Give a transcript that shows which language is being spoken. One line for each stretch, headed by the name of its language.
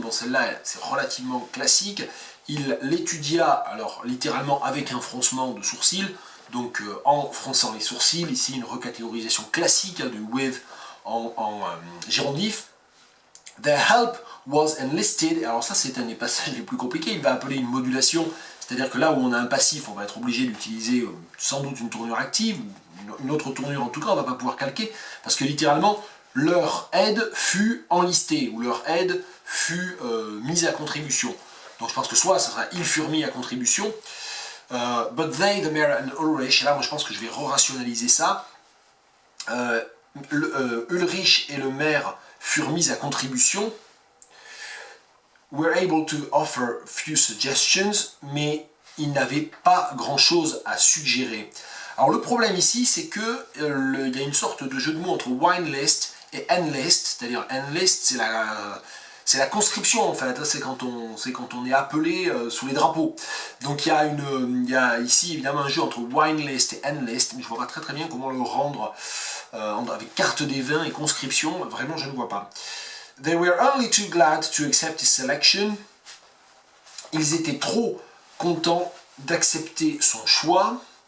French: Bon, celle-là, c'est relativement classique. Il l'étudia, alors littéralement avec un froncement de sourcils, donc en fronçant les sourcils. Ici, une recatégorisation classique de with en gérondif.
English: Their help was enlisted.
French: Alors ça, c'est un des passages les plus compliqués. Il va appeler une modulation, c'est-à-dire que là où on a un passif, on va être obligé d'utiliser sans doute une tournure active, ou une autre tournure en tout cas, on ne va pas pouvoir calquer, parce que littéralement, leur aide fut enlistée, ou leur aide fut mise à contribution. Donc je pense que soit ça sera ils furent mis à contribution,
English: but they, the mayor and Ulrich,
French: et là moi je pense que je vais re-rationaliser ça, Ulrich et le maire furent mis à contribution,
English: were able to offer few suggestions,
French: mais ils n'avaient pas grand chose à suggérer. Alors le problème ici, c'est que il y a une sorte de jeu de mots entre wine list et enlist, c'est-à-dire enlist, c'est la conscription en fait, c'est quand on est appelé sous les drapeaux. Donc il y a ici évidemment un jeu entre wine list et end list, mais je vois pas très bien comment le rendre avec carte des vins et conscription, vraiment je ne vois pas.
English: They were only too glad to accept his selection.
French: Ils étaient trop contents d'accepter son choix.